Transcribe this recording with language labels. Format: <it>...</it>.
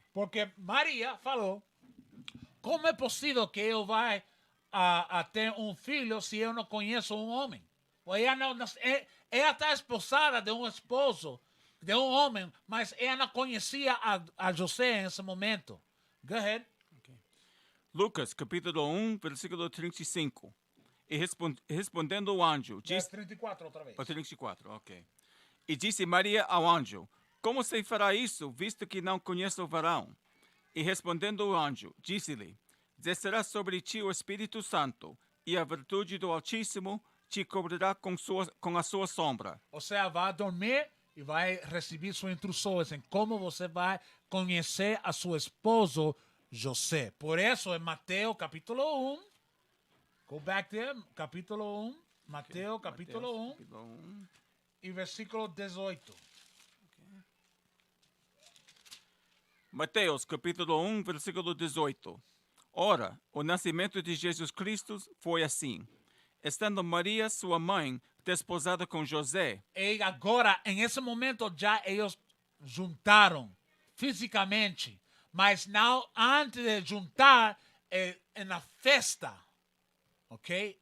<pt>Porque Maria falou, como é possível que eu vá a ter filho se eu não conheço homem? Ela está esposada de esposo, de homem, mas ela não conhecia a José nesse momento.</pt> <en>Go ahead. Okay.</en> <pt>Lucas, capítulo 1, versículo 35. E respondendo o anjo, Diz 34 outra vez. 34, ok. E disse Maria ao anjo, como se fará isso, visto que não conheço o varão? E respondendo o anjo, disse-lhe, descerá sobre ti o Espírito Santo, e a virtude do Altíssimo te cobrirá com a sua sombra. Ou seja, vai dormir e vai receber suas instruções em como você vai conhecer a seu esposo José. Por isso, em Mateus capítulo 1,</pt> <en>go back there,</en> <pt>capítulo 1, Mateus capítulo 1 Capítulo 1. e versículo 18. Mateus, capítulo 1, versículo 18. Ora, o nascimento de Jesus Cristo foi assim. Estando Maria, sua mãe, desposada com José. E agora, nesse momento, já eles juntaram fisicamente, mas não antes de juntar na festa, ok?</pt>